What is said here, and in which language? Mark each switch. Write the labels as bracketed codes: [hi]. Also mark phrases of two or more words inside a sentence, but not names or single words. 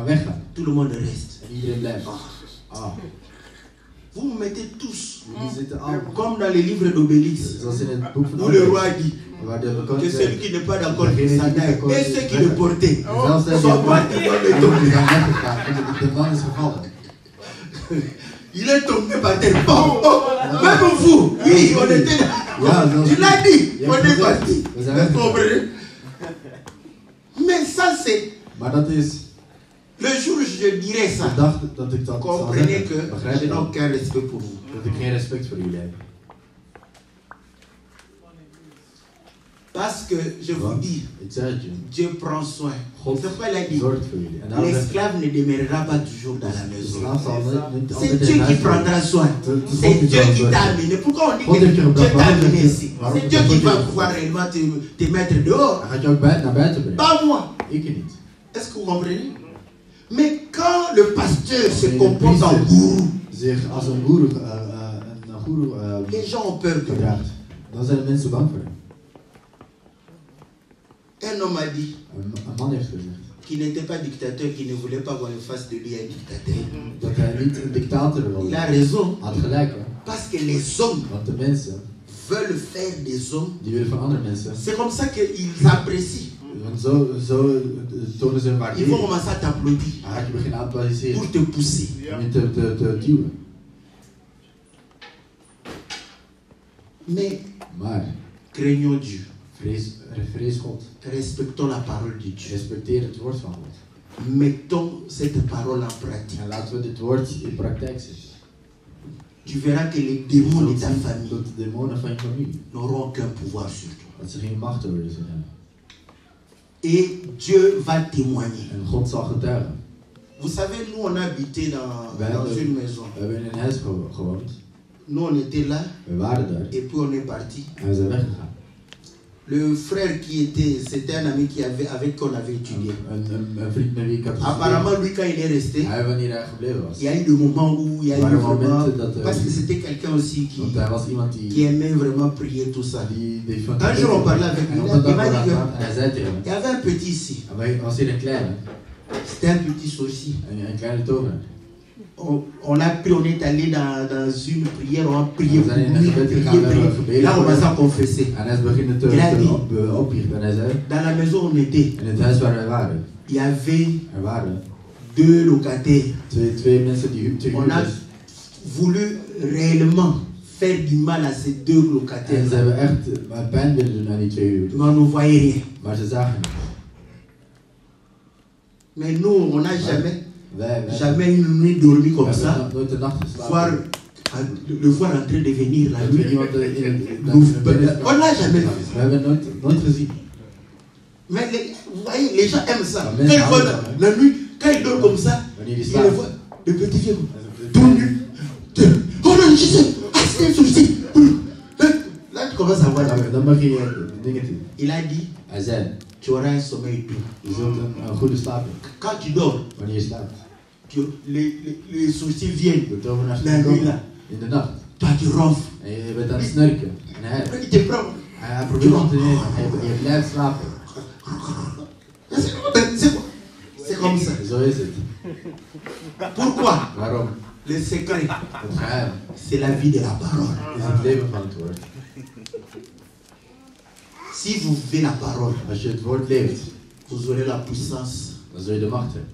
[fr] s'en aller. [nl] kan weggaan. [fr] Tout le monde reste. [nl] En iedereen blijft. Ah, [fr] Vous me mettez tous, [nl] Jullie zitten allemaal. [fr] comme dans les livres d'Obélix, [nl] Zoals in het boek van [fr] où le [nl] Obelix, [fr] roi dit [nl] waar de [fr] que celui qui n'est pas d'accord avec [nl] degene [fr] ça [nl] die niet akkoord [fr] et [nl] is, [fr] ceux qui le portaient [nl] zelfs hij [fr] sont partis dans le [nl] die [fr] tombeau. [nl] zijn weggegaan en de man is gevallen. [fr] Il est tombé par terre. Oh, oh, même vous, oui, on était là. [nl] Ja, zelfs [fr] Tu l'as dit, [nl] Je [fr] on [nl] hebt [fr] est [nl] gezegd, [fr] parti. [nl] we zijn [fr] Vous [nl] weggegaan. [fr] comprenez? Mais ça, c'est [nl] Maar dat is [fr] le jour où je dirais [nl] de [fr] ça. [nl] dag dat ik dat zal [fr] Comprenez [nl] zeggen. [fr] que je [nl] Begrijp [fr] n'ai [nl] dan [fr] aucun respect pour vous. [nl] dat ik geen respect voor jullie heb. [fr] Parce que je vous [nl] Want, [fr] dis, [nl] ik zeg het je, [fr] Dieu prend soin. [nl] God [fr] C'est pourquoi il a dit, [nl] zorgt voor jullie. En daarom zegt [fr] l'esclave ne demeurera pas toujours dans la [nl] de [fr] maison. [nl] slaaf zal niet [fr] C'est [nl] altijd [fr] Dieu [nl] in [fr] qui [nl] huis [fr] prendra [nl] zijn. [fr] soin. [nl] Het is [fr] C'est [nl] God die [fr] Dieu [nl] zal [fr] qui t'a [nl] zorgen. [fr] amené. Pourquoi on dit [nl] God [fr] que [nl] heeft je [fr] Dieu [nl] gebracht. [fr] t'a [nl] Waarom [fr] amené [nl] zeg je- [fr] ici? [nl] waarom [fr] C'est [nl] dat [fr] Dieu qui [nl] God je [fr] va [nl] gebracht? [fr] pouvoir réellement te mettre dehors. [nl] Dan gaat je ook naar buiten brengen. [fr] Pas moi. [nl] Ik niet. [fr] Est-ce que vous comprenez? Mais quand le pasteur se [nl] Wanneer de [fr] comporte en [nl] priester [fr] gourou, [nl] zich als een goeroe [fr] les gens ont peur de lui. [nl] gedraagt, dan zijn de mensen bang voor hem. [fr] Un homme a dit [nl] Een man heeft gezegd [fr] qu'il n'était pas dictateur, qu'il ne voulait pas voir en face de lui un dictateur. [nl] dat hij niet een dictator wilde. [fr] Il a raison. [nl] Had gelijk, hè? [fr] Parce que les hommes [nl] Want de mensen [fr] veulent faire des hommes. [nl] die willen van andere mensen. [fr] C'est comme ça qu'ils apprécient. [nl] Want zo tonen ze hun [fr] Ils vont [nl] waardering. [fr] commencer à t'applaudir [nl] Dan ga je beginnen aan te applaudisseren. [fr] pour te pousser. [nl] Om je te duwen. [fr] Mais [nl] Maar [fr] craignons Dieu. [nl] vrees God. [fr] Respectons la parole de Dieu. [nl] Respecteer het woord van God. [fr] Mettons cette parole en pratique. [nl] En laten we dit woord in praktijk zetten. [fr] Tu verras que les démons de [nl] Zult [fr] ta [nl] zien [fr] famille [nl] dat de demonen van je familie, [fr] n'auront aucun pouvoir sur toi. [nl] dat ze geen macht over je zullen hebben. [fr] Et Dieu va témoigner. [nl] En God zal getuigen. [fr] Vous savez, nous on habitait dans une maison. [nl] We hebben in een huis gewoond. [fr] Nous on était là [nl] We waren daar. [fr] et puis on est parti. [nl] En we zijn weggegaan. [fr] Le frère qui était, c'était un ami avec qui on avait étudié. [nl] Een vriend met wie ik had [fr] Apparemment, lui, quand il est resté, [nl] Hij wanneer hij gebleven was. [fr] il y a eu des moments où il y a eu [nl] Waren [fr] vraiment. [nl] momenten dat [fr] Parce que c'était quelqu'un aussi [nl] Want hij was iemand [fr] qui [nl] die [fr] aimait vraiment prier, tout ça. [nl] van [fr] Un jour, on parlait avec lui. [nl] En op [fr] Il [nl] een dag [fr] m'a dit [nl] waren we [fr] que [nl] aan het praten en hij zei tegen [fr] il y [nl] me. [fr] avait un petit ici. [nl] En wij was hier een kleine. [fr] C'était un petit sorcier. [nl] Een kleine tovenaar. [fr] On est allé dans une prière, on a prié [nl] We zijn in een gebed gegaan, we hebben gebeden. [fr] Là, on va s'en confesser. [nl] En hij is beginnen [fr] Il a dit, [nl] opbiechten. En hij zei, [fr] dans la maison où on était, [nl] in het huis waar wij waren, [fr] il y avait [nl] er waren [fr] 2 locataires. [nl] twee mensen die te [fr] On [nl] huur [fr] a [nl] is. [fr] voulu réellement faire du mal à ces 2 [nl] En ze [fr] locataires. [nl] hebben echt pijn willen doen aan die twee huurders. [fr] Mais on ne voyait rien. [nl] Maar ze zagen het. [fr] Mais nous, on n'a [nl] Wij [fr] jamais une nuit dormi comme [nl] hebben [fr] ça. [nl] nooit de nacht [fr] Voir, [nl] geslapen. [fr] le voir en train de venir la [nl] Dat we [fr] nuit. [nl] iemand [fr] On l'a jamais vu. [nl] We hebben nooit gezien. [fr] Mais vous voyez, les gens aiment ça. Ah, Quand mais ils voient ah, la nuit, quand ils dorment comme ça, [nl] Wanneer die [fr] ils le [nl] slaapt. [fr] voient, le petit vieux, tout nu. Oh non, je sais, ah, c'est un souci. Là, tu commences à voir. [nl] Dan mag je dingen doen. [fr] Il a dit, [nl] Hij zei, [fr] tu auras un sommeil doux. [nl] je zult een goede slaap hebben. [fr] Quand tu dors, [nl] Wanneer je slaapt. [fr] les soucis viennent. [nl] De tovenaars [fr] La nuit [nl] komen [fr] là, [nl] in de nacht. [fr] toi tu ronfles. [nl] En je bent aan het snurken. En [fr] Il te prend. [nl] hij probeert om te nemen. Je blijft slapen. [fr] C'est comme ça. [nl] Zo is het. [fr] Pourquoi? [nl] Waarom? [fr] Le secret, [nl] Het geheim [fr] c'est la vie de la parole. [nl] is het leven van het woord. [fr] Si vous vivez la parole, [nl] Als je het woord leeft, [fr] vous aurez la puissance [nl] dan zul je de macht hebben.